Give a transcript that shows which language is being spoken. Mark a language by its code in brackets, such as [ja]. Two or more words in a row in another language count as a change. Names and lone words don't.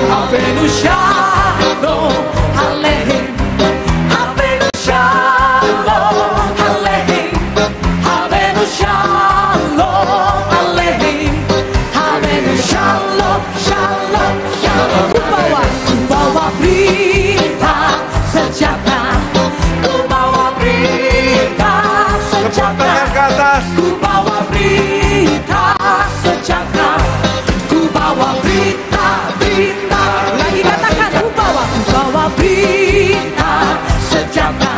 [he] הבאנו שלום עליכם. הבאנו שלום עליכם. הבאנו שלום עליכם. הבאנו שלום, שלום, שלום. [id] Ku bawa berita sejahtera. Ku bawa berita sejahtera. Ku bawa berita sejahtera. Ku bawa berita. Lagi katakan, ku bawa berita sejahtera.